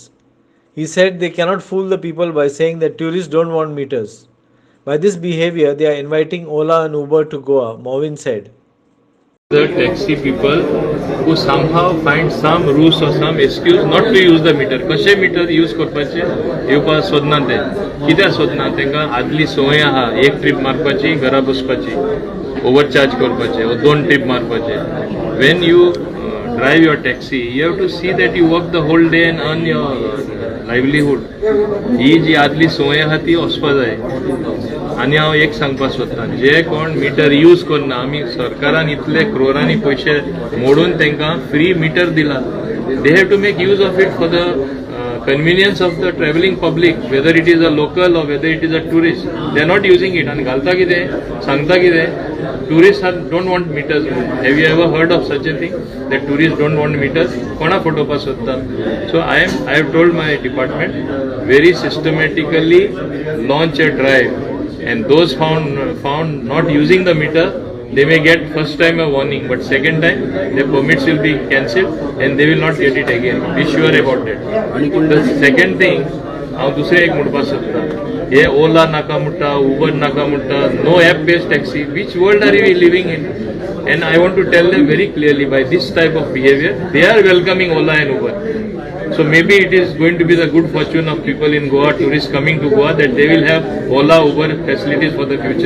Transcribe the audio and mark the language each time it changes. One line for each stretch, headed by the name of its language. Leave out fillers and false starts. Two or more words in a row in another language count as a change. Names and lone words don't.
English: He said they cannot fool the people by saying that tourists don't want meters. By this behavior, they are inviting Ola and Uber to Goa, Movin said. The taxi people who somehow find some ruse or some excuse not to use the meter.
Konkani: कशे
English: meter use
Konkani: करपाचे येवपा सोदना ते कित्याक सोदना तेंका आदली संवय आहा एक ट्रीप मारपाची घरा बसपाची ओवरचार्ज करपाचे वा 2 ट्रीप मारपाचे.
English: When you drive your taxi, you have to see that you work the whole day and earn your livelihood.
Konkani: ही जी आदली संवय आहा ती वचपा जाय आनी हांव एक सांगपाक सोदतां जे कोण
English: meter use
Konkani: करना आमी सरकारान इतले क्रोरांनी पयशे मोडून तांकां
English: free meter
Konkani: दिला
English: they have to make use of it for the convenience of the traveling public, whether it is a local or whether it is a tourist, they are not using it. And
Konkani: galta kide, sangta kide,
English: tourists don't want meters. Have you ever heard of such a thing? That tourists don't want meters?
Konkani: Kona photo pass hotta.
English: So I have told my department very systematically launch a drive, and those found not using the meter, they may get first time a warning, but second time their permits will be cancelled and they will not get it again. Be sure about that. The second thing,
Konkani: हांव दुसरे एक म्हणपाक सोदता, हे ओला नाका म्हणटा, उबर नाका म्हणटा,
English: no app based taxi. Which world are we living in? And I want to tell them very clearly, by this type of behavior, they are welcoming Ola and Uber. So maybe it is going to be the good fortune of people in Goa, tourists coming to Goa, that they will have Ola, Uber facilities for the future.